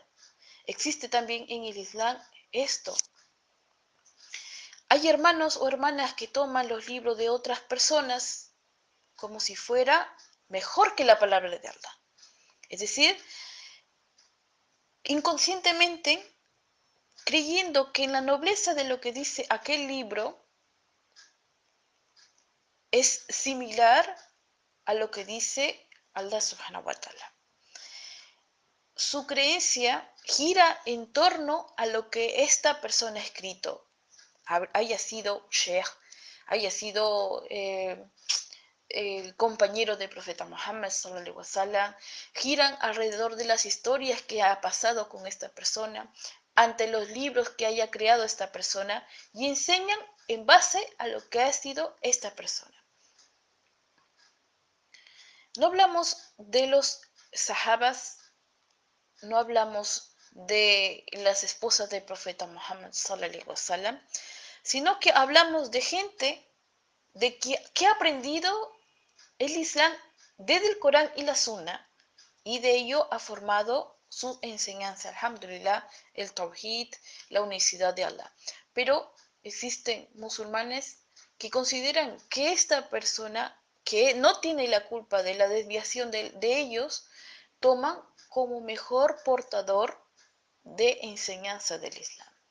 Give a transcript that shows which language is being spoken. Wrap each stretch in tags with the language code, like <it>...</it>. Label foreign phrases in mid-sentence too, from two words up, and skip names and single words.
<es>Existe también en el Islam esto. Hay hermanos o hermanas que toman los libros de otras personas como si fuera mejor que la palabra de Allah. Es decir, inconscientemente creyendo que en la nobleza de lo que dice aquel libro es similar a lo que dice</es> <ar>الله سبحانه وتعالى.</ar> <es>Su creencia gira en torno a lo que esta persona ha escrito, haya sido sheikh, haya sido el compañero del profeta Muhammad</es> <ar>صلى الله عليه وسلم,</ar> <es>giran alrededor de las historias que ha pasado con esta persona, ante los libros que haya creado esta persona y enseñan en base a lo que ha sido esta persona. No hablamos de los sahabas, no hablamos de las esposas del profeta Muhammad</es> <ar>صلى الله عليه وسلم,</ar> <es>sino que hablamos de gente que ha aprendido el Islam desde el Corán y la Sunna y de ello ha formado su enseñanza, alhamdulillah, el Tawhid, la unicidad de Allah. pero existen musulmanes que consideran que esta persona que no tiene la culpa de la desviación de ellos, toman como mejor portador de enseñanza del Islam.</es>